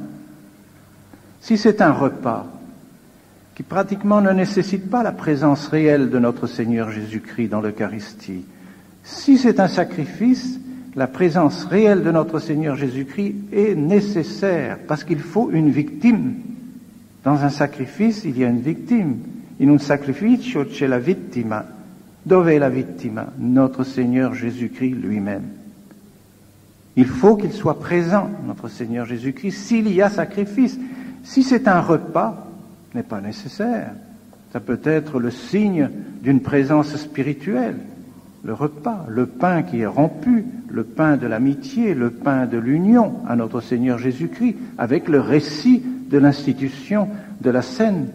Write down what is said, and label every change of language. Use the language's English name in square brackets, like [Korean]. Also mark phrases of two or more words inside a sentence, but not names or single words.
[French] Si c'est un repas qui pratiquement ne nécessite pas la présence réelle de notre Seigneur Jésus-Christ dans l'Eucharistie, si c'est un sacrifice, la présence réelle de notre Seigneur Jésus-Christ est nécessaire, parce qu'il faut une victime. Dans un sacrifice, il y a une victime. [Italian] In un sacrificio c'è la vittima. Dove est la vittima? [French] Notre Seigneur Jésus-Christ lui-même. Il faut qu'il soit présent, notre Seigneur Jésus-Christ, s'il y a sacrifice. Si c'est un repas, ce n'est pas nécessaire. Ça peut être le signe d'une présence spirituelle. Le repas, le pain qui est rompu, le pain de l'amitié, le pain de l'union à notre Seigneur Jésus-Christ, avec le récit de l'institution de la scène.